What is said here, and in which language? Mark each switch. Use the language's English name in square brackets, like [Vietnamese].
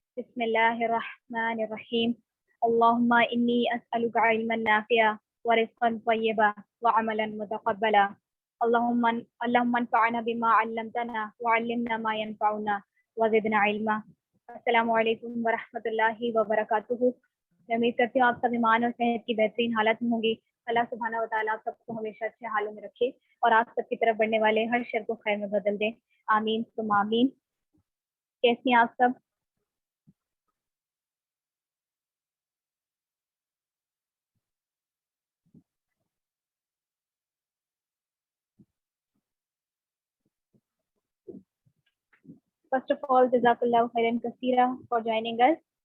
[Arabic] بسم الله الرحمن الرحيم. اللهم إني أسألك علما نافعا ورزقا طيبا وعملا متقبلا. اللهم انفعنا بما علمتنا وعلمنا ما ينفعنا وزدنا علما. السلام علیکم ورحمۃ اللہ وبرکاتہ. [Urdu] میں امید کرتی ہوں آپ سب ایمان اور صحت کی بہترین حالت میں ہوں گی. اللہ سبحانہ و تعالیٰ آپ سب کو ہمیشہ اچھے حالوں میں رکھے اور آپ سب کی طرف بڑھنے والے ہر شر کو خیر میں بدل دے. [Arabic] آمین ثم آمین. [Urdu] کیسی ہیں آپ سب؟ [English] First of all, [Arabic] Jazakallah khairan kaseera [English] for joining us.